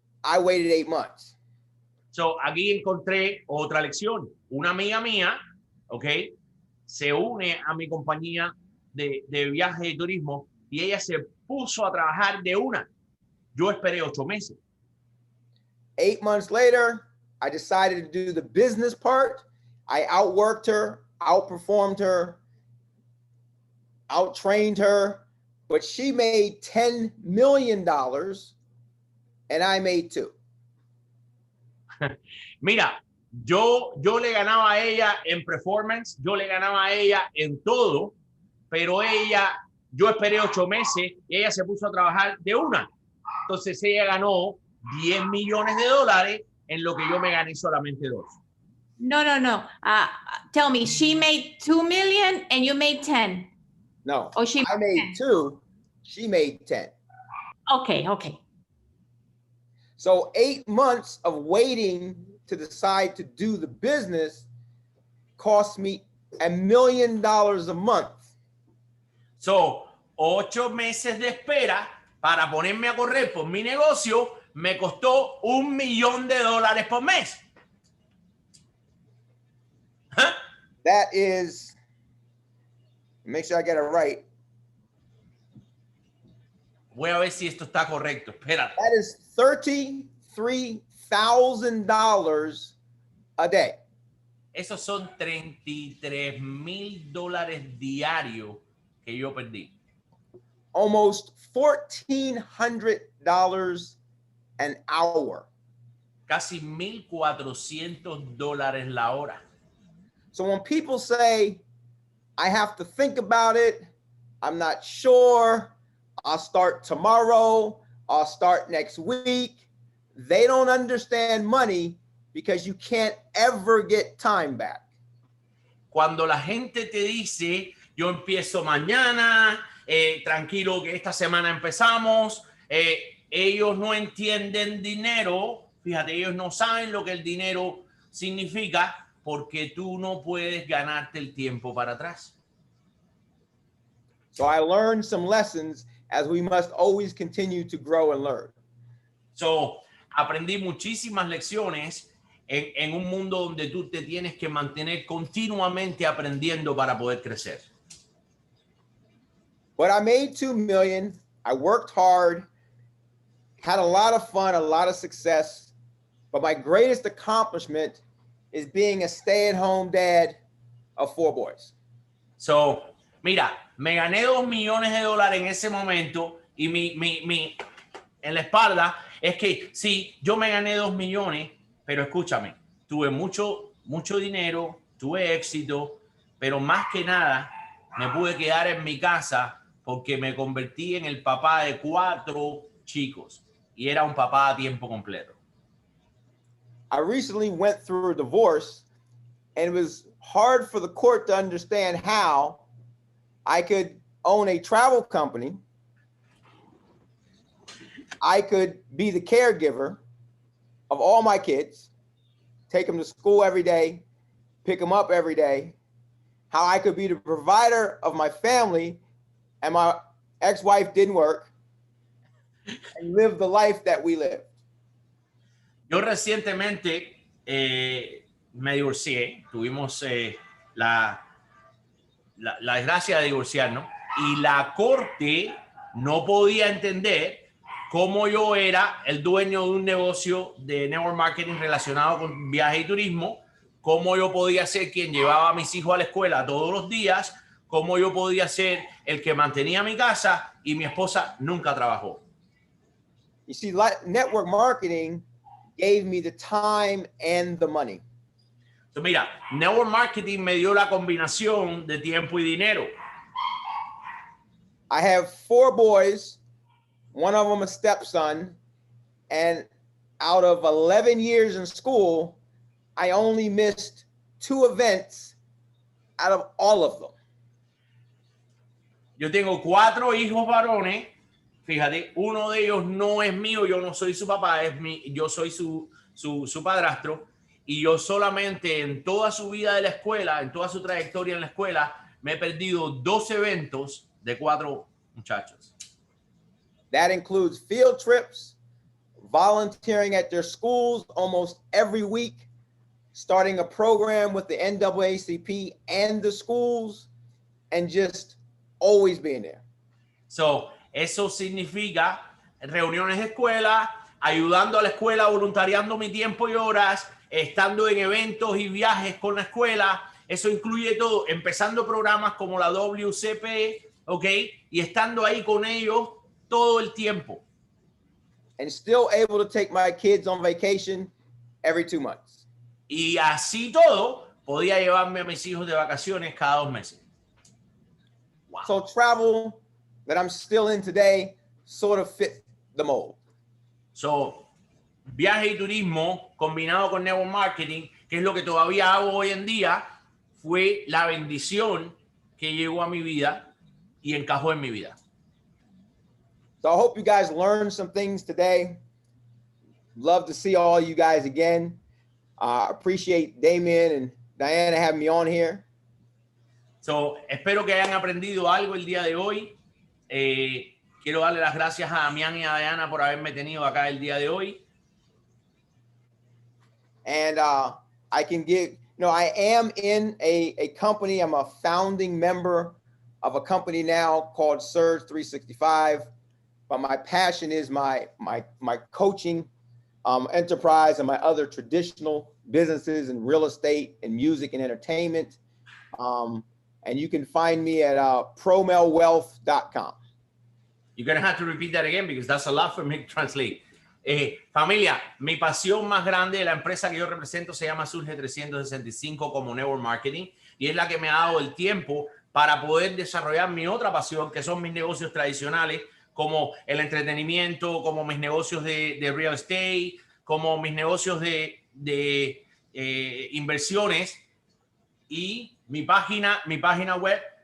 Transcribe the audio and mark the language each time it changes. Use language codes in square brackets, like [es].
[en] I waited 8 months. [es] So, aquí encontré otra lección. Una amiga mía, ¿ok? Se une a mi compañía de viaje y turismo y ella se puso a trabajar de una. Yo esperé 8 meses. [en] 8 months later, I decided to do the business part. I outworked her, outperformed her, outtrained her, but she made $10 million and I made $2 million. [es] Mira, yo le ganaba a ella en performance, yo le ganaba a ella en todo, pero yo esperé 8 meses y ella se puso a trabajar de una. Entonces ella ganó $10 millones en lo que yo me gané solamente 2. [en] No. Tell me, she made 2 million and you made 10. No, Oh, I made 2, she made 10. Okay. So 8 months of waiting to decide to do the business cost me $1 million a month. [es] So, 8 meses de espera para ponerme a correr por mi negocio me costó $1 millón por mes. Huh? [en] That is, make sure I get it right. [es] Voy a ver si esto está correcto. Espérate. [en] That is $33,000 a day. [es] Esos son $33,000 diarios que yo perdí. [en] Almost $1,400 an hour. [es] Casi $1,400 la hora. [en] So when people say, I have to think about it, I'm not sure, I'll start tomorrow, I'll start next week, they don't understand money because you can't ever get time back. [es] Cuando la gente te dice, yo empiezo mañana, tranquilo que esta semana empezamos, ellos no entienden dinero, fíjate, ellos no saben lo que el dinero significa porque tú no puedes ganarte el tiempo para atrás. [en] So I learned some lessons as we must always continue to grow and learn. [es] So, aprendí muchísimas lecciones en un mundo donde tú te tienes que mantener continuamente aprendiendo para poder crecer. [en] But I made $2 million. I worked hard, had a lot of fun, a lot of success. But my greatest accomplishment is being a stay-at-home dad of 4 boys. [es] So, mira, me gané $2 millones en ese momento y mi en la espalda es que sí, yo me gané 2 millones, pero escúchame, tuve mucho dinero, tuve éxito, pero más que nada me pude quedar en mi casa porque me convertí en el papá de 4 chicos y era un papá a tiempo completo. [en] I recently went through a divorce and it was hard for the court to understand how I could own a travel company, I could be the caregiver of all my kids, take them to school every day, pick them up every day, how I could be the provider of my family and my ex-wife didn't work and live the life that we lived. [es] Yo recientemente me divorcié, tuvimos la desgracia de divorciarnos y la corte no podía entender cómo yo era el dueño de un negocio de network marketing relacionado con viaje y turismo, cómo yo podía ser quien llevaba a mis hijos a la escuela todos los días, cómo yo podía ser el que mantenía mi casa y mi esposa nunca trabajó. [en] You see, network marketing gave me the time and the money. [es] So, mira, network marketing me dio la combinación de tiempo y dinero. [en] I have 4 boys, one of them a stepson, and out of 11 years in school, I only missed 2 events out of all of them. [es] Yo tengo 4 hijos varones. Fíjate, uno de ellos no es mío, yo no soy su papá, yo soy su padrastro. Y yo solamente en toda su vida de la escuela, en toda su trayectoria en la escuela, me he perdido 2 eventos de 4 muchachos. [en] That includes field trips, volunteering at their schools almost every week, starting a program with the NAACP and the schools, and just always being there. [es] So, eso significa reuniones de escuela, ayudando a la escuela, voluntariando mi tiempo y horas, estando en eventos y viajes con la escuela. Eso incluye todo, empezando programas como la WCP, ¿ok? Y estando ahí con ellos todo el tiempo. [en] And still able to take my kids on vacation every 2 months. [es] Y así todo, podía llevarme a mis hijos de vacaciones cada 2 meses. Wow. [en] So travel that I'm still in today sort of fit the mold. [es] So, viaje y turismo combinado con network marketing, que es lo que todavía hago hoy en día, fue la bendición que llegó a mi vida y encajó en mi vida. [en] So I hope you guys learned some things today. Love to see all you guys again. Appreciate Damián and Diana having me on here. [es] So, espero que hayan aprendido algo el día de hoy. quiero darle las gracias a Damián y a Diana por haberme tenido acá el día de hoy. [en] And I can give, I am in a company. I'm a founding member of a company now called Surge 365. But my passion is my coaching enterprise and my other traditional businesses in real estate and music and entertainment. And you can find me at promelwealth.com. You're going to have to repeat that again because that's a lot for me to translate. [es] Familia, mi pasión más grande de la empresa que yo represento se llama Surge 365 como Network Marketing y es la que me ha dado el tiempo para poder desarrollar mi otra pasión, que son mis negocios tradicionales, como el entretenimiento, como mis negocios de real estate, como mis negocios de inversiones y mi página web.